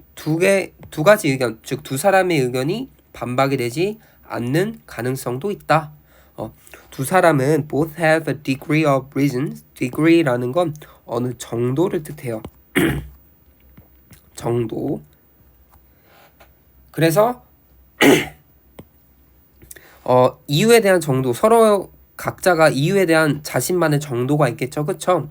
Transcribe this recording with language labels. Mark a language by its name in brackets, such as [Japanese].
[Korean] 두 가지 의견, 즉 두 사람의 의견이 반박이 되지 않는 가능성도 있다. 두 사람은 [English] both have a degree of reason. [Korean] degree라는 건 어느 정도를 뜻해요. 정도. 그래서 이유에 대한 정도, 서로 각자가 이유에 대한 자신만의 정도가 있겠죠. 그쵸?